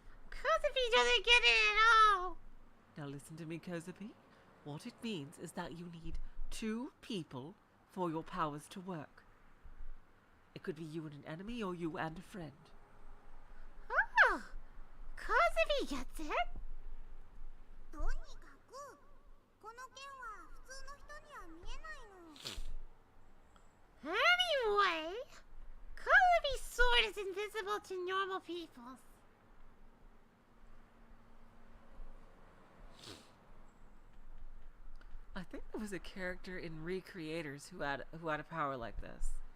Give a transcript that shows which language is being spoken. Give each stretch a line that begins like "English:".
English: Kozabi doesn't get it at all. Now listen to me, Kozabi. What it means is that you need 2 people for your powers to work. It could be you and an enemy, or you and a friend. Oh, Kozabi gets it.
Japanese: とにかくこの剣は普通の人には見えないの。
English: Anyway, Kozabi's sword is invisible to normal people. I think there was a character in Recreators who had a power like this.